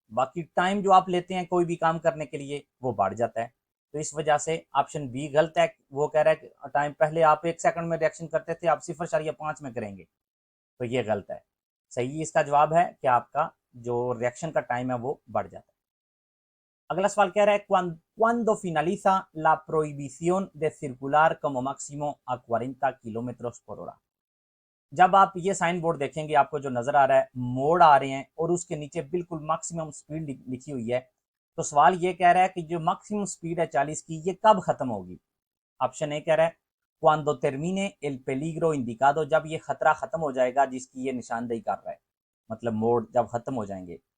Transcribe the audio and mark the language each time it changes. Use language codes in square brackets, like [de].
[hi] बाकी टाइम जो आप लेते हैं कोई भी काम करने के लिए वो बढ़ जाता है। तो इस वजह से ऑप्शन बी गलत है। वो कह रहा है कि टाइम पहले आप 1 सेकंड में रिएक्शन करते थे, आप 0.5 में करेंगे, तो ये गलत है। सही इसका जवाब है कि आपका जो रिएक्शन का टाइम है वो बढ़ जाता है। [es] अगला सवाल कह रहा है, cuando finaliza la prohibición de circular como máximo a 40 kilómetros por hora? [hi] जब आप ये साइन बोर्ड देखेंगे आपको जो नजर आ रहा है, मोड़ आ रहे हैं और उसके नीचे बिल्कुल मैक्सिमम स्पीड लिखी हुई है, तो सवाल ये कह रहा है कि जो मैक्सिमम स्पीड है 40 की, ये कब खत्म होगी? ऑप्शन ए कह रहा है [es] cuando termine el peligro indicado, [hi] जब ये खतरा खत्म हो जाएगा जिसकी ये निशानदेही कर रहा है, मतलब मोड़ जब खत्म हो जाएंगे।